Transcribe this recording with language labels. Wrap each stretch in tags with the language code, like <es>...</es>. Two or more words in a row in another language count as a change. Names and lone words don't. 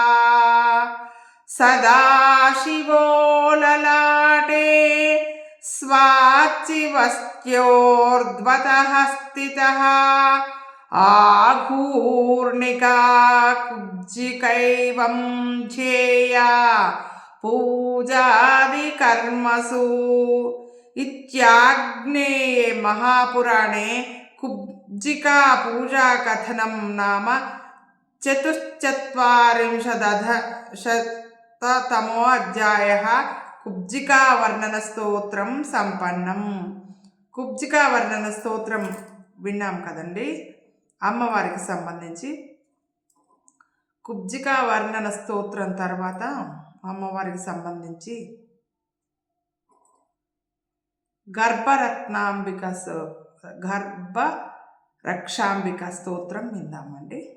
<sa>सदाशिवो ललाटे स्वाच्चिवस्त्योर्ध्वतः स्थितः आघूर्णिका कुब्जिकैवं ध्येया पूजादिकर्मसु इत्याग्नेये महापुराणे कुब्जिका पूजा कथनं नाम चतुश्चत्वारिंशदधिकशततमो अध्यायः कुब्जिका वर्णन स्तोत्रं संपन्नं.</sa> <te>కుబ్జికా వర్ణన స్తోత్రం విన్నాం కదండి. అమ్మవారికి సంబంధించి కుబ్జికా వర్ణన స్తోత్రం తర్వాత అమ్మవారికి సంబంధించి గర్భరక్షాంబిక స్తోత్రం విందామండి.</te>